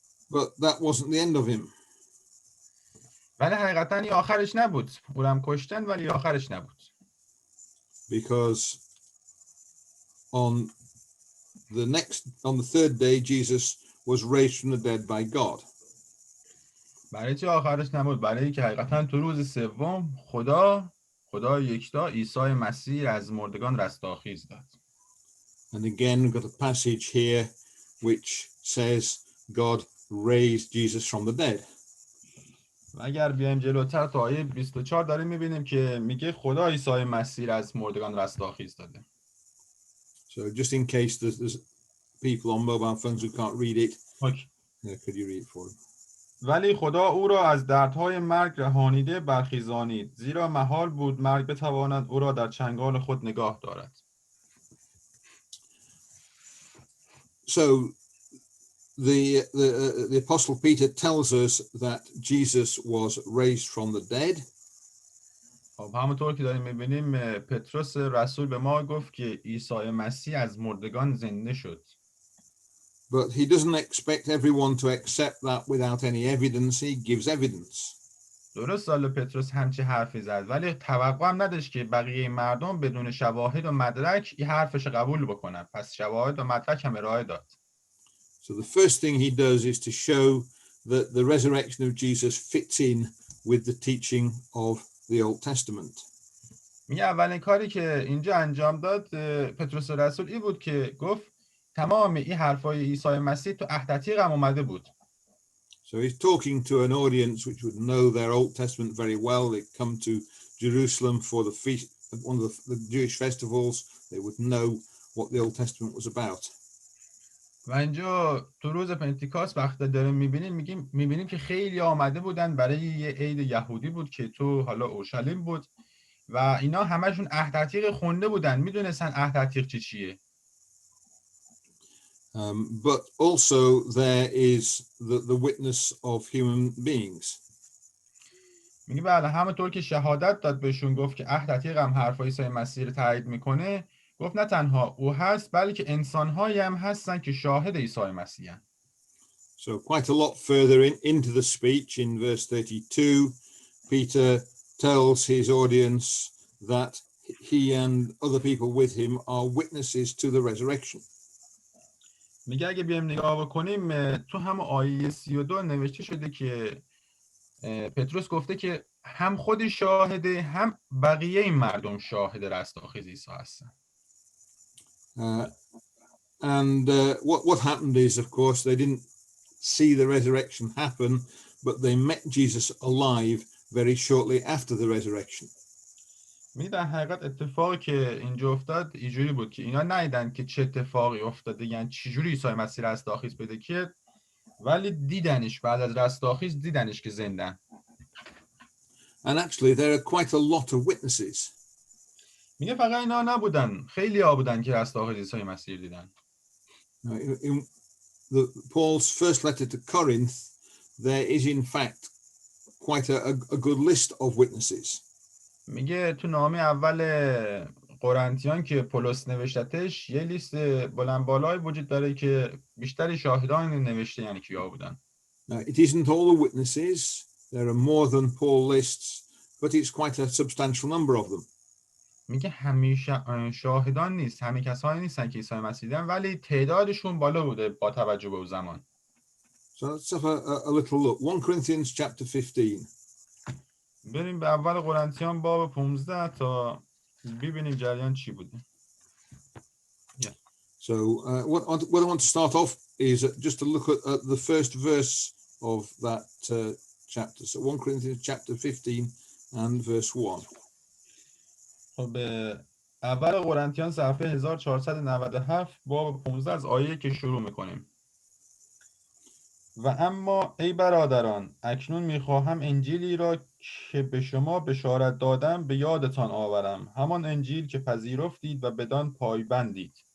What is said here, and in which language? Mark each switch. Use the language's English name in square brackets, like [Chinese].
[English] But that wasn't the end of him. [Persian] ولی حقیقتا این آخرش نبود. او هم کشتن ولی آخرش نبود. [English] Because on the third day Jesus was raised from the dead by God. [Persian] برای چی آخرش نبود؟ برای اینکه حقیقتا تو روز سوم خدا یکتا عیسی مسیح از مردگان رستاخیز داد. [English] And again we've got a passage here which says God raised Jesus from the dead. [Persian] و اگر بیایم جلوتر تا آیه 24 داریم میبینیم که میگه خدا عیسی مسیح از مردگان رستاخیز داده. [English] So just in case there's people on mobile phones who can't read it, could you read it for them? [Persian] ولی خدا او را از دردهای مرگ رهانیده برخیزانید، زیرا محال بود مرگ بتواند او را در چنگال خود نگاه دارد. [English] So the Apostle Peter tells us that Jesus was raised from the dead. [Persian] خب همونطور که داریم میبینیم پتروس رسول به ما گفت که عیسی مسیح از مردگان زنده شد. [English] But he doesn't expect everyone to accept that without any evidence. He gives evidence. [Persian] درست سال پتروس همچی حرفی زد، ولی توقع هم نداشت که بقیه مردم بدون شواهد و مدرک این حرفش قبول بکنن. پس شواهد و مدرک هم ارائه داد. [English] So the first thing he does is to show that the resurrection of Jesus fits in with the teaching of the Old Testament. [Persian] میگه اولین کاری که اینجا انجام داد پتروس رسول این بود که گفت تمام این حرفای عیسی مسیح تو عهد عتیق هم اومده بود. [English] So he's talking to an audience which would know their Old Testament very well. They come to Jerusalem for the feast, one of the Jewish festivals. They would know what the Old Testament was about. [Persian] و اینجا تو روز پنتیکاست وقتی داریم میبینیم که خیلی آمده بودن برای یه عید یهودی بود که تو حالا اورشلیم بود و اینا همشون عهد عتیق خونده بودن، میدونستن عهد عتیق چیه. [English] But also there is the witness of human beings. [Persian] میگه بله همونطور که شهادت داد بهشون گفت که عهد عتیق هم حرفای عیسی مسیح رو تایید میکنه، گفت نه تنها او هست بلکه انسان‌هایی هم هستن که شاهد عیسی مسیح هستن. [English] So quite a lot further into the speech in verse 32, Peter tells his audience that he and other people with him are witnesses to the resurrection. [Persian] میگه اگه بیایم نگاه بکنیم تو هم آیه 32 نوشته شده که پتروس گفته که هم خودی شاهده هم بقیه این مردم شاهد رستاخیز عیسی هستن. [English] And what happened is, of course, they didn't see the resurrection happen, but they met Jesus alive very shortly after the resurrection. [Persian] در حقیقت اتفاقی که اینجا افتاد اینجوری بود که اینا ندیدن که چه اتفاقی افتاده، یعنی چجوری عیسی مسیح رستاخیز پیدا کرد، ولی دیدنش بعد از رستاخیز دیدنش که زنده. [English] And actually, there are quite a lot of witnesses. [Persian] میگه فقط اینا نبودن، خیلی ها بودن که رستاخیز عیسی مسیح دیدن. [English] In Paul's first letter to Corinth, there is in fact quite a good list of witnesses. [Persian] میگه تو نامه اول قرنتیان که پولس نوشتتش یه لیست بلند بالایی وجود داره که بیشتر شاهدان نوشته یعنی کیا بودن. [English] It isn't all the witnesses. There are more than Paul lists, but it's quite a substantial number of them. [Persian] میگه همیشه شاهدان نیست، همه کسانی نیستن که عیسی مسیح دیدن، ولی تعدادشون بالا بوده با توجه به اون زمان. [English] So let's have a little look. 1 Corinthians chapter 15. [Persian] بریم به اول قرنتیان باب 15 تا ببینیم جریان چی بوده. [English] So what I want to start off is just to look at the first verse of that chapter. So 1 Corinthians chapter 15 and verse 1. [Persian] خب اول قرنتیان صفحه 1497 باب 15 از آیه که شروع میکنیم. و اما ای برادران اکنون میخواهم انجیلی را که به شما بشارت دادم به یادتان آورم، همان انجیل که پذیرفتید و بدان پایبندید.